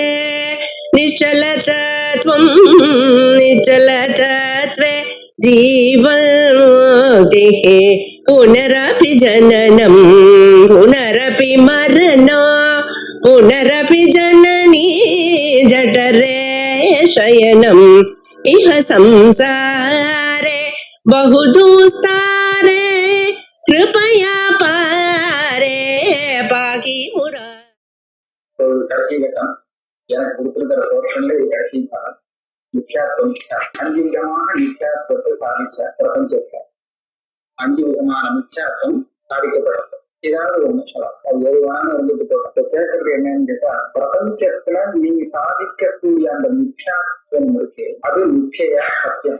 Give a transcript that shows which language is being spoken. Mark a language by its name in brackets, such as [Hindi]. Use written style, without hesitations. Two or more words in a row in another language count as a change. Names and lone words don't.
[Sanskrit] निश्चलतत्वं निश्चलतत्वे जीवन्मुक्तिः पुनरपि जननं पुनरपि मरणं पुनरपि जननी जठरे शयनम् इह संसारे बहुदुस्तारे कृपया पारे पाहि मुरा. [Tamil] கடைசி கட்டம் எனக்கு கொடுத்திருக்கிற போர்ஷன்ல இது கடைசி பாடம். நித்யாத்வம், 5 விதமான நித்யாத்வத்தை சாதிச்ச பிரபஞ்சத்தை 5 விதமான நித்யாத்வம் சாதிக்கப்படும். ஏதாவது ஒண்ணு சொல்லலாம், அது எதுவான இருந்துட்டு போட்டோம். கேட்கறது என்னன்னு கேட்டா, பிரபஞ்சத்துல நீங்க சாதிக்கக்கூடிய அந்த நித்யாத்வம் இருக்கு, அது நிச்சயா சத்தியம்.